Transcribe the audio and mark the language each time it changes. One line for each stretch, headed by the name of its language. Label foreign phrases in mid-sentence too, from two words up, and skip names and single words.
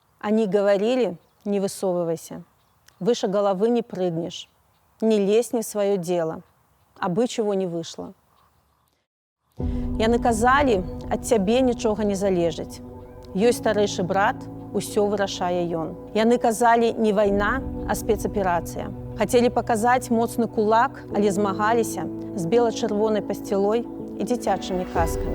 Russian: Они говорили: не высовывайся, выше головы не прыгнешь, не лезь не в свое дело, абы чего не вышло.
Belarusian: Яны казалі, ад цябе нічога не залежыць. Ёсць старэйшы брат, усё вырашае ён. Яны казалі не вайна, а спецаперацыя. Хацелі паказаць моцны кулак, але змагаліся з бела-чырвонай пасцілой і дзіцячымі казкамі.